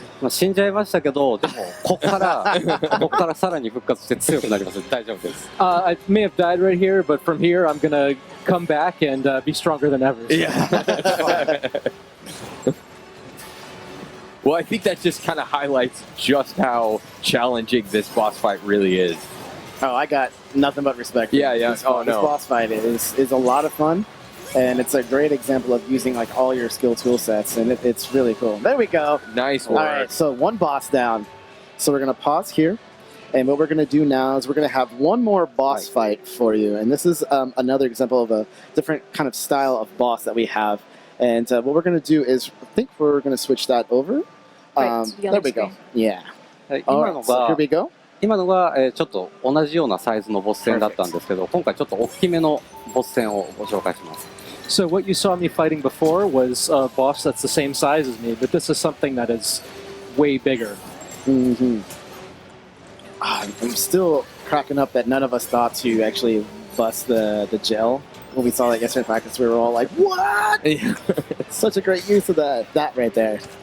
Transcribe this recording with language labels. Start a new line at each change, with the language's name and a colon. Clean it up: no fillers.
Japanese: 死んじゃいましたけど、でもここからさらに復活して強くなります。大丈夫です。
English: I may have died right here, but from here I'm gonna come back and be stronger than ever. So. Yeah. Well, I think that just kind of highlights just how challenging this boss fight really is. Oh, I got nothing but respect for Yeah. This boss fight is a lot of fun, and it's a great example of using like all your skill tool sets, and it's really cool. There we go. Nice work. All right, so one boss down. So we're gonna pause here, and what we're gonna do now is we're gonna have one more boss fight for you, and this is another example of a different kind of style of boss that we have. And what we're gonna do is, I think we're gonna switch that over. There we go. Yeah. All right, so here we go.
Japanese: 今のが、ちょっと同じようなサイズのボス戦だったんですけど、今回ちょっと大きめのボス戦をご紹介します。
English: So what you saw me fighting before was a boss that's the same size as me, but this is something that is way bigger. I'm still cracking up that none of us thought to actually bust the gel. When we saw that yesterday in practice, we were all like, what? Such a great use of that right there.